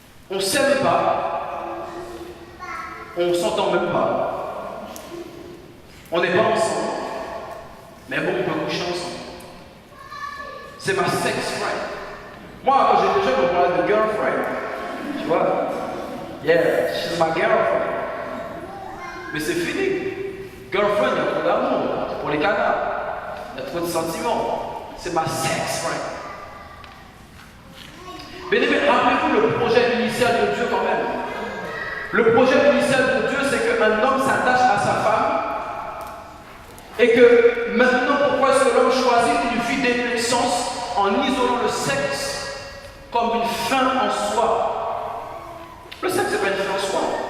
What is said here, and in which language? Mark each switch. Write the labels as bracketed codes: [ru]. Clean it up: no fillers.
[fr] On ne s'aime pas, on ne s'entend même pas, on n'est pas ensemble, mais bon, on peut coucher ensemble. C'est ma sex friend. Moi, quand j'étais jeune, on parlait de girlfriend. Tu vois? [en] Yeah, she's my girlfriend. [fr] Mais c'est fini. Girlfriend, il y a trop d'amour, c'est pour les canards. Il y a trop de sentiments. C'est ma sex friend. Mais rappelez-vous le projet initial de Dieu quand même. Le projet initial de Dieu, c'est qu'un homme s'attache à sa femme et que maintenant, pourquoi est-ce que l'homme choisit une vie d'existence en isolant le sexe comme une fin en soi? Le sexe, c'est pas une fin en soi.